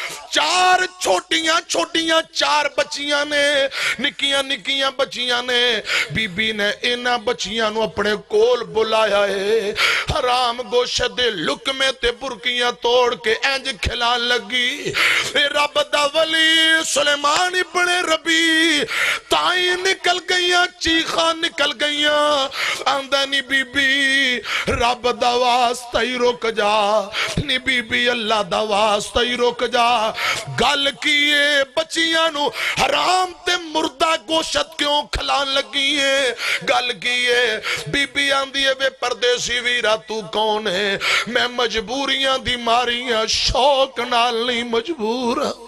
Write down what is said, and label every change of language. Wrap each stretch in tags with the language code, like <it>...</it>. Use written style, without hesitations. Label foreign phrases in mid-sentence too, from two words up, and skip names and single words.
<pa>4 چھوٹیاں چھوٹیاں 4 بچیاں نے نکیاں نکیاں بچیاں نے بی بی نے انہاں بچیاں نوں اپنے کول بلایا ہے حرام گوشت دے لقمے تے برکیاں توڑ کے انج کھلان لگی رب دا ولی سلیمان ابن ربیع تائیں نکل گئیاں چیخاں نکل گئیاں آندہ نی بی بی رب دا واسطہ ہی رک جا نی بی بی اللہ دا واسطہ ہی رک جا گل کیے بچیاں نو حرام تے مردہ گوشت کیوں کھلان لگی ہے گل کیے بی بی آندی ہے بے پردیسی ویرہ تو کون ہے میں مجبوریاں دی ماریاں شوق نال نہیں مجبور</pa>